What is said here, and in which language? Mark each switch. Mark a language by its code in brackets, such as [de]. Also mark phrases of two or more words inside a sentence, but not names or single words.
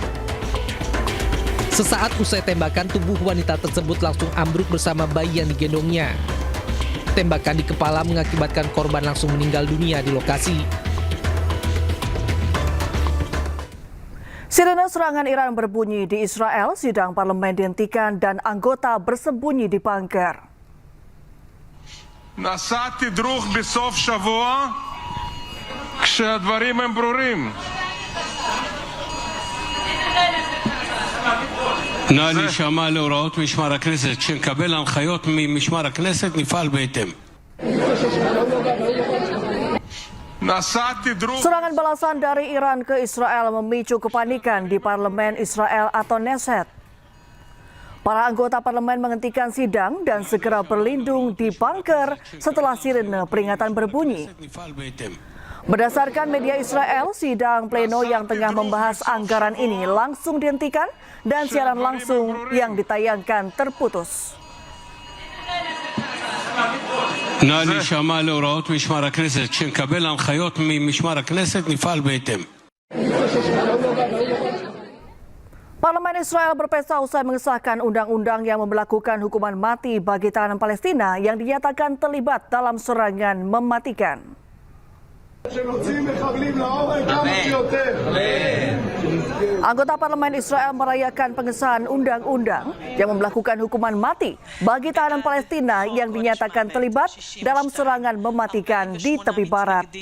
[id] Sesaat usai tembakan, tubuh wanita tersebut langsung ambruk bersama bayi yang digendongnya. Tembakan di kepala mengakibatkan korban langsung meninggal dunia di lokasi. Sirene serangan Iran berbunyi di Israel, sidang parlemen dihentikan dan anggota bersembunyi di bunker. [he] נעשה תדרוך בסוף שבוע כשהדברים הם ברורים. נא להישמע להוראות משמר הכנסת. כשנקבל הנחיות ממשמר הכנסת נפעל בהתאם. Nasati drug [id] Serangan balasan dari Iran ke Israel memicu kepanikan di parlemen Israel atau Knesset. Para anggota parlemen menghentikan sidang dan segera berlindung di bunker setelah sirene peringatan berbunyi. Berdasarkan media Israel, sidang pleno yang tengah membahas anggaran ini langsung dihentikan dan siaran langsung yang ditayangkan terputus. [he] נא להישמע להוראות משמר הכנסת. כשנקבל הנחיות ממשמר הכנסת נפעל בהתאם. [id] Parlemen Israel berpesta usai mengesahkan undang-undang yang memberlakukan hukuman mati bagi tahanan Palestina yang dinyatakan terlibat dalam serangan mematikan. Anggota parlemen Israel merayakan pengesahan undang-undang yang memberlakukan hukuman mati bagi tahanan Palestina yang dinyatakan terlibat dalam serangan mematikan di tepi barat.